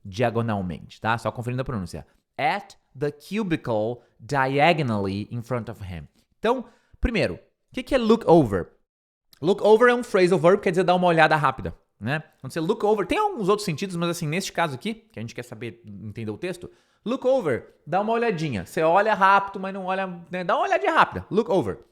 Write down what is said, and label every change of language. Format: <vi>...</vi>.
<pt>Diagonalmente, tá? Só conferindo a pronúncia.</pt> <en>At the cubicle diagonally in front of him.</en> <pt>Então, primeiro, o que é look over? Look over é um phrasal verb, quer dizer dar uma olhada rápida, né? Quando você look over, tem alguns outros sentidos, mas assim, neste caso aqui, que a gente quer saber, entender o texto, look over, dá uma olhadinha. Você olha rápido, mas não olha, né? Dá uma olhadinha rápida. Look over.</pt>